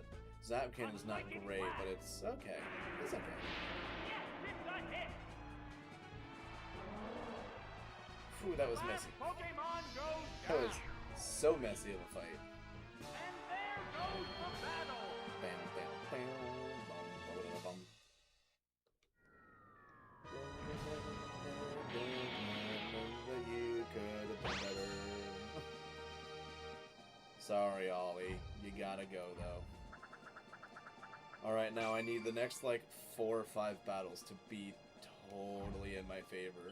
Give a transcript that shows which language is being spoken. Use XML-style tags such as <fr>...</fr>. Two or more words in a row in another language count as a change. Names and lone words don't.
<en>Zapkin is not great, but it's okay. It's okay. Yes, it's a hit. Phew, that was messy. Pokemon goes That down. was so messy of a fight. And there goes the battle. Bam, bam, bam, bum, ba-da-da, bum. You could have done better. Sorry, Ollie. You gotta go, though. Alright, now I need the next, like, 4 or 5 battles to be totally in my favor.</en>